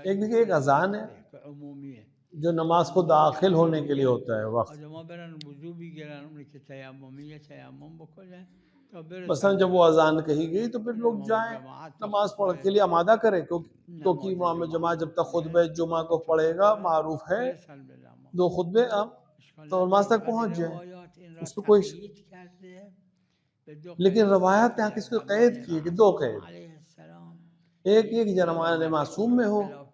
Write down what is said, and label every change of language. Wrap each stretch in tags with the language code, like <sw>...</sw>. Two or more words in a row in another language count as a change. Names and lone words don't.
<ur>ایک اذان ہے عمومیه جو نماز کو داخل ہونے کے لیے ہوتا ہے وقت.</ur> <fa>آدما برن وضو بگیرن، اونی که تیممیه تیمم بکنن.</fa> <ur>مثلا جب وہ اذان کہی گئی تو پھر لوگ جائیں نماز پڑھ کے لیے آمادہ کریں، کیونکہ امام جماعت جب تک خطبہ جمعہ کو پڑھے گا، معروف ہے 2 خطبے تو نماز تک پہنچ جائیں، اس پہ کوئی لیکن روایات نے کس کو قید کی ہے کہ دو قید، ایک یہ کہ زمان معصوم میں ہو،</ur>